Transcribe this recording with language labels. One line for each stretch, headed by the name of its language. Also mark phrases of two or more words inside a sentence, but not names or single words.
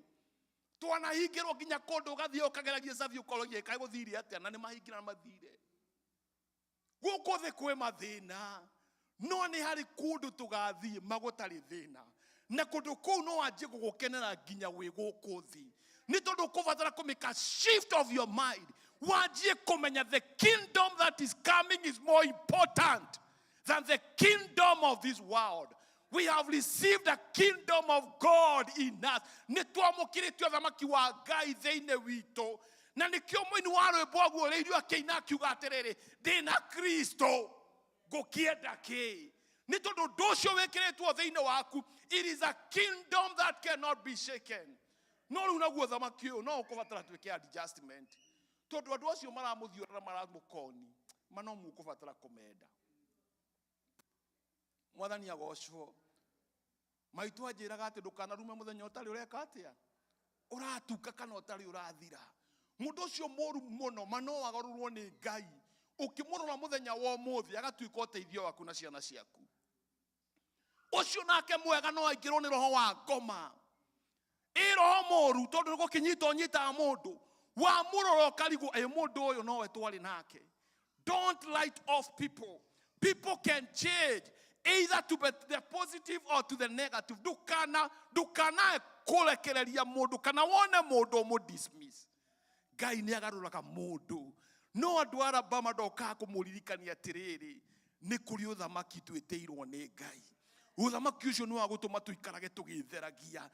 Kikuyu: Twanahingĩrwo nginya kũndũ ũgathiĩ ũkageragia cabi ũkorwo kaĩ gũthire atĩa na nĩ mahingĩra na mathire. Gũkũ thĩ kwĩ mathĩna. No nĩ harĩ kũndũ tũgathiĩ magũtarĩ thĩna. Na kũndũ kũu no wanjie gũgũkenera nginya wĩ gũkũ thĩ. Nĩ tondũ kũbatara kũmĩka
English: shift of your mind.
Kikuyu: Wanjie kũmenya
English: the kingdom that is coming is more important than the kingdom of this world. We have received the kingdom of God in us.
Kikuyu: Nĩ twamũkĩrĩtio ũthamaki wa Ngai thĩinĩ witũ. Na nĩkĩo mũini wa rwĩmbo aguũrĩirio akĩina akiuga atĩrĩrĩ, ndĩna Kristo ngũkĩenda kĩ. Nĩ tondũ ũndũ ũcio wĩkĩrĩtwo thĩinĩ waku.
English: It is a kingdom that cannot be shaken.
Kikuyu: No rĩu naguo ũthamaki ũyũ no ũkũbatara twĩke adjustment. Tondũ andũ acio maramũthiũra na maramũkoni. No mũkũbatara kũmenda. Mwathani agocwo. Maitũ anjĩraga atĩ ndũkanarume mũthenya ũtarĩ ũreka atĩa. Ũratuka kana ũtarĩ ũrathira. Mũndũ ũcio mũru mũno no agarũrwo nĩ Ngai. Ũkĩmũrora mũthenya wa ũmũthĩ agatuĩka ũteithio waku na ciana ciaku. Ũcio nake mwega no aingĩrwo nĩ roho wa ngoma. Roho mũru tondũ nĩgũkĩnyita ũnyitaga mũndũ. Wamũrora ũkarigwo mũndũ ũyũ nowe twarĩ nake.
English: Don't write off people. People can change either to the positive or to the negative.
Kikuyu: Ndukana kũrekereria mũndũ kana wone mũndũ ũmũ-dismiss. Ngai nĩ agarũraga mũndũ. No andũ a Alabama ndokaga kũmũririkania atĩrĩrĩ, nĩ kũrĩ ũthamaki twĩtĩirwo nĩ Ngai. Ũthamaki ũcio nĩ wa gũtũma tũikarage tũgĩtheragia.